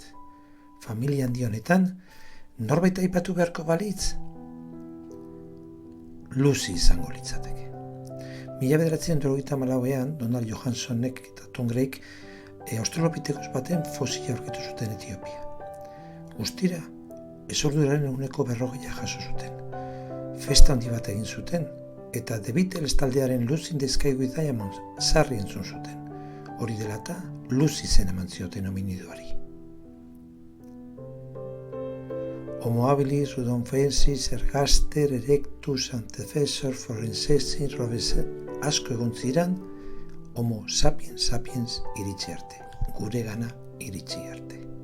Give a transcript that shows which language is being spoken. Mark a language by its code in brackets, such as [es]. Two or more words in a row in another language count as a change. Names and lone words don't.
[eu] Familia handi honetan, norbait aipatu beharko balitz, Lucy izango litzateke. 1994ean, Donald Johansonek eta Tom Drake Australopithecus baten fosila aurkitu zuten Etiopia. Guztira, ezorduraren 40% jaso zuten. Festa handi bat egin zuten, eta The Beatles taldearen Lucy in the Sky with Diamonds sarri entzun zuten. Hori dela eta Lucy zen eman zioten hominidoari. Homo habilis, rudolfensis, ergaster, erectus, antecessor, forensensis, robesen, asko egon ziren, Homo sapiens iritsi arte, gure gana iritsi arte.